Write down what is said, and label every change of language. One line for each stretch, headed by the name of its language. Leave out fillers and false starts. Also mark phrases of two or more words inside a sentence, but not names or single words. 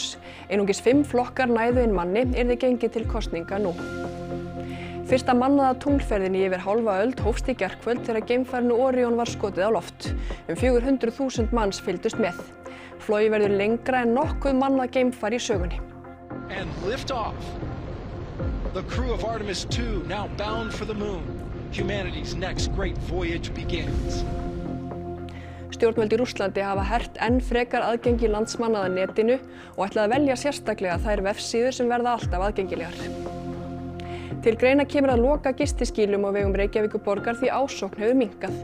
Icelandic: Einungis 5 flokkar næðu inn manni yrði gengið til kosninga nú. Fyrsta mannaða tunglferðin í yfir hálfa öld hófst í gærkvöld þegar geimfarinu Orion var skotið á loft. 400.000 manns fylgdust með. Flogið verður lengra en nokkuð mannað geimfar í sögunni.
English: And lift off. The crew of Artemis II now bound for the moon. Humanity's next great voyage begins.
Icelandic: Stjórnvöld í Rússlandi hafa hert enn frekar aðgengi landsmanna að netinu og ætla að velja sérstaklega þær vefsíður sem verða alltaf aðgengilegar. Til greina kemur að loka gistiskýlum á vegum Reykjavíkurborgar því ásókn hefur minnkað.